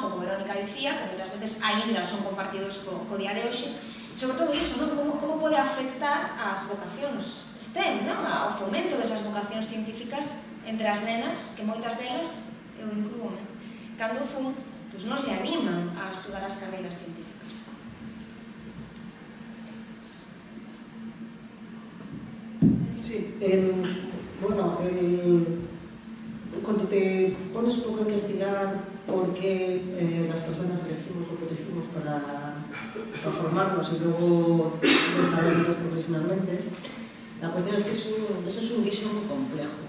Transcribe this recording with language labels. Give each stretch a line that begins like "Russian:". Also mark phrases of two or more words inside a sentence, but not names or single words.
Galician: Como Verónica dicía, que moitas veces aínda son compartidos co día de hoxe, sobre todo iso, non? Como pode afectar as vocacións STEM, non? Ao fomento desas vocacións científicas entre as nenas, que moitas delas, eu inclúome, cando fun, non se animan a estudar as carreiras científicas.
Spanish: Sí, bueno, cuando te pones un poco a investigar por qué las personas elegimos lo que elegimos para formarnos y luego desarrollarnos profesionalmente, la cuestión es que eso es un guiso muy complejo.